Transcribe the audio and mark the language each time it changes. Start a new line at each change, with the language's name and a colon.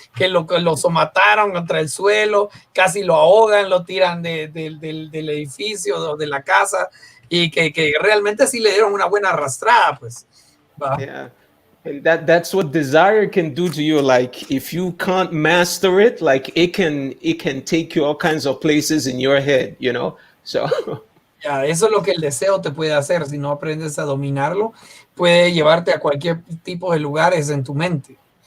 Spanish: Que lo somataron contra el suelo, casi lo ahogan, lo tiran del edificio o de la casa, y que realmente sí le dieron una buena arrastrada, pues. ¿Va?
English: Yeah. And that's what desire can do to you. Like if you can't master it, like it can take you all kinds of places in your head, you know. So
Spanish: ya, eso es lo que el deseo te puede hacer. Si no aprendes a dominarlo, puede llevarte a cualquier tipo de lugares en tu mente.